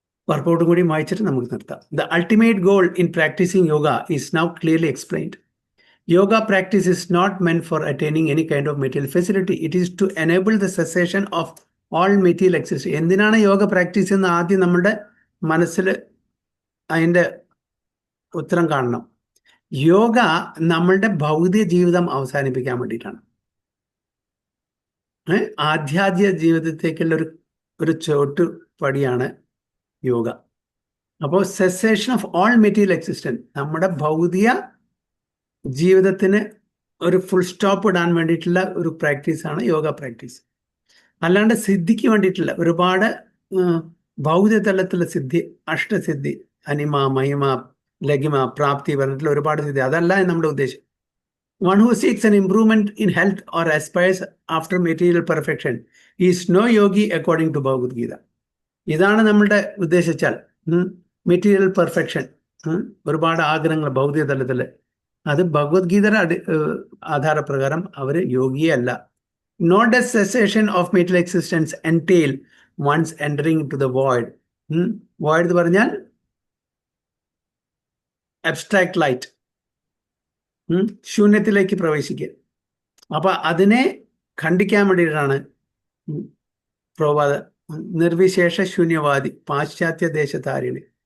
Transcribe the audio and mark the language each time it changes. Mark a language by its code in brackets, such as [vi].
[ml] പർപ്പോട്ടും കൂടി വായിച്ചിട്ട് നമുക്ക് നിർത്താം. [en] The ultimate goal in practising yoga is now clearly explained. Yoga practice is not meant for attaining any kind of material facility. It is to enable the cessation of all material existence. [ml] എന്തിനാണ് yoga practice എന്ന് ആദ്യം നമ്മുടെ മനസ്സിൽ അതിൻ്റെ ഉത്തരം കാണണം. യോഗ നമ്മളുടെ ഭൗതിക ജീവിതം അവസാനിപ്പിക്കാൻ വേണ്ടിയിട്ടാണ്. ആധ്യാത്മിക ജീവിതത്തേക്കുള്ള ഒരു ചോട്ടുപടിയാണ് യോഗ. അപ്പോൾ cessation of all material existence, നമ്മുടെ ഭൗതിക ജീവിതത്തിന് ഒരു ഫുൾ സ്റ്റോപ്പ് ഇടാൻ വേണ്ടിയിട്ടുള്ള ഒരു പ്രാക്ടീസാണ് യോഗ പ്രാക്ടീസ്. അല്ലാണ്ട് സിദ്ധിക്ക് വേണ്ടിയിട്ടുള്ള ഒരുപാട് ഭൗതിക തലത്തിലുള്ള സിദ്ധി, അഷ്ടസിദ്ധി, അനിമ, മഹിമ, ലഘിമ, പ്രാപ്തി പറഞ്ഞിട്ടുള്ള ഒരുപാട് സിദ്ധി, അതല്ല നമ്മുടെ ഉദ്ദേശം. [en] One who seeks an improvement in health or aspires after material perfection is no yogi according to Bhagavad Gita. [ml] ഇതാണ് നമ്മളുടെ ഉദ്ദേശിച്ചാൽ മെറ്റീരിയൽ പെർഫെക്ഷൻ, ഒരുപാട് ആഗ്രഹങ്ങൾ ഭൗതിക തലത്തിൽ, അത് ഭഗവത്ഗീതയുടെ ആധാരപ്രകാരം അവർ യോഗിയേ അല്ല. [en] Nor does cessation of material existence entail one's entering into the void. [ml] Void എന്ന് പറഞ്ഞാൽ [en] abstract light, [ml] ശൂന്യത്തിലേക്ക് പ്രവേശിക്കുക. അപ്പൊ അതിനെ ఖండిക്കാൻ വേണ്ടിയിട്ടാണ് പ്രഭുപാദ നിർവിശേഷ ശൂന്യവാദി പാശ്ചാത്യ ദേശത്താരിണി.